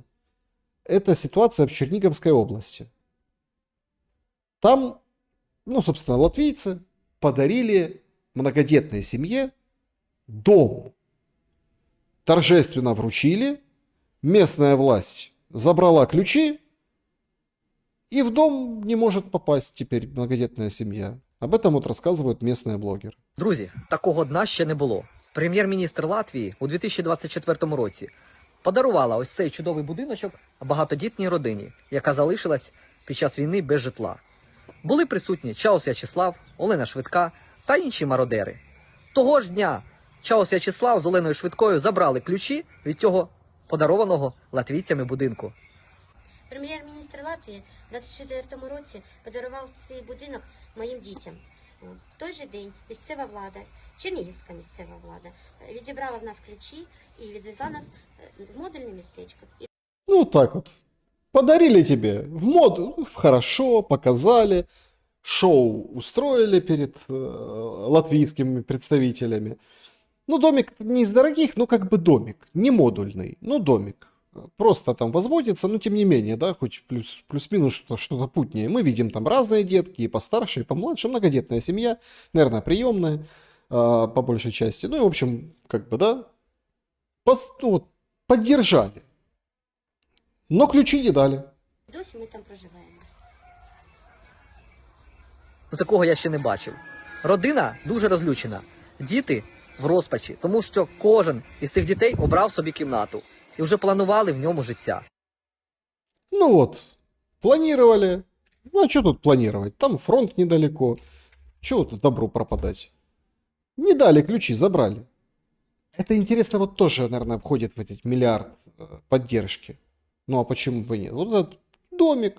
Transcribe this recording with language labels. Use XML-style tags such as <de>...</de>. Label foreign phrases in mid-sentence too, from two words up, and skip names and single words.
<ru>Это ситуация в Черниговской области. Там, ну, собственно, латвийцы подарили многодетной семье дом. Торжественно вручили, местная власть забрала ключи, и в дом не может попасть теперь многодетная сім'я. Об этом</ru> <uk>от розказують місцеві блогери. Друзі, такого дна ще не було. Прем'єр-міністр Латвії у 2024 році подарувала ось цей чудовий будиночок багатодітній родині, яка залишилась під час війни без житла. Були присутні Чаус В'ячеслав, Олена Швидка та інші мародери. Того ж дня Чаус В'ячеслав з Оленою Швидкою забрали ключі від цього подарованого латвійцями будинку. Прем'єр-міністр Латвії у 2024 році подарував цей будинок моїм дітям. В той же день місцева влада, чернігівська місцева влада, відібрала в нас ключі і відвезла нас в модульне містечко.</uk> <ru>Ну, так вот. Подарили тебе в моду, хорошо, показали, шоу устроили перед латвийскими представителями. Ну, домик не из дорогих, но как бы домик, не модульный, но домик. Просто там возводится, но тем не менее, да, хоть плюс-минус что-то путнее. Мы видим там разные детки, и постарше, и помладше, многодетная семья, наверное, приемная по большей части. Ну и, в общем, как бы, да, ну, вот, поддержали. Но ключи не дали.</ru> <uk>Досі ми там проживаємо. Ну, такого я ще не бачив. Родина дуже розлючена. Діти в розпачі, тому що кожен із цих дітей обрав собі кімнату. І вже планували в ньому життя.</uk> <ru>Ну вот, планировали. Ну а что тут планировать? Там фронт недалеко. Чего тут добру пропадать? Не дали ключи, забрали. Это интересно, вот тоже, наверное, входит в этот миллиард поддержки. Ну а почему бы нет? Вот этот домик.</ru>